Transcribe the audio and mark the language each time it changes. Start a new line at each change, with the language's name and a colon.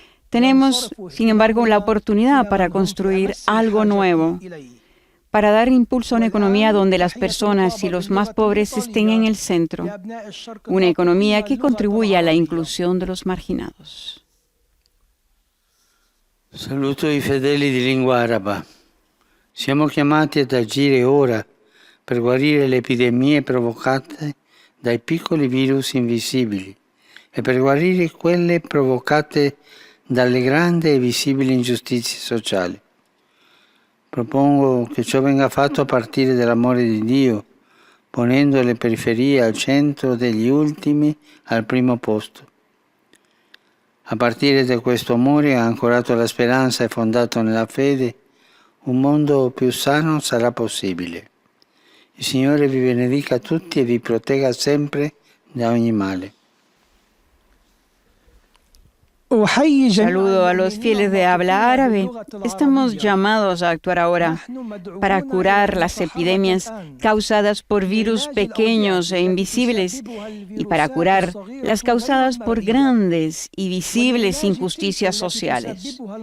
Spanish: Tenemos, sin embargo, la oportunidad para construir algo nuevo, para dar impulso a una economía donde las personas y los más pobres estén en el centro, una economia che contribuya a la inclusione de los marginados.
Italian: Saluto i fedeli di lingua araba. Siamo chiamati ad agire ora per guarire le epidemie provocate dai piccoli virus invisibili e per guarire quelle provocate dalle grandi e visibili ingiustizie sociali. Propongo che ciò venga fatto a partire dall'amore di Dio, ponendo le periferie al centro degli ultimi al primo posto. A partire da questo amore ancorato alla speranza e fondato nella fede, un mondo più sano sarà possibile. Il Signore vi benedica tutti e vi protegga sempre da ogni male.
Spanish: Saludo a los fieles de habla árabe. Estamos llamados a actuar ahora para curar las epidemias causadas por virus pequeños e invisibles y para curar las causadas por grandes y visibles injusticias sociales.